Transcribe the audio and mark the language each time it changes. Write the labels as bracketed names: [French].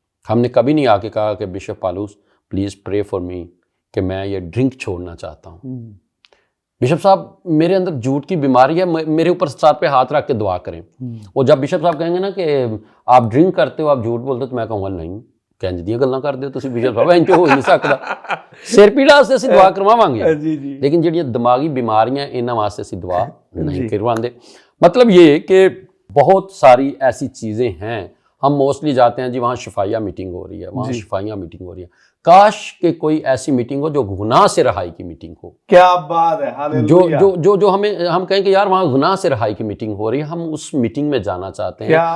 [Urdu] ہم نے کبھی نہیں آ کے کہا کہ بشپ پالوس [English] please pray for me [Urdu] کہ میں یہ ڈرنک چھوڑنا چاہتا ہوں. بشپ صاحب میرے اندر جھوٹ کی بیماری ہے، میرے اوپر ساتھ پہ ہاتھ رکھ کے دعا کریں. اور جب بشپ صاحب کہیں گے نا کہ آپ ڈرنک کرتے ہو، آپ جھوٹ بولتے ہو، تو میں کہوں گا نہیں، [Punjabi] کہنج دیاں گلاں کر دیو تسی بشپ صاحب، انج ہو نہیں سکدا. سر پیڑا واسطے اسی دعا کرواواں گے، لیکن جڑیاں دماغی بیماریاں انہاں واسطے اسی دعا نہیں کرواندے. [Urdu] مطلب یہ کہ بہت ساری ایسی چیزیں ہیں، ہم موسٹلی جاتے ہیں جی وہاں شفائیہ میٹنگ ہو رہی ہے، وہاں شفائیہ میٹنگ ہو رہی ہے. کاش کہ کوئی ایسی میٹنگ ہو جو گناہ سے رہائی کی میٹنگ ہو. کیا بات ہے، ہاللویا. جو ہم کہیں کہ یار وہاں گناہ سے رہائی کی میٹنگ ہو رہی ہے، ہم اس میٹنگ میں جانا چاہتے ہیں.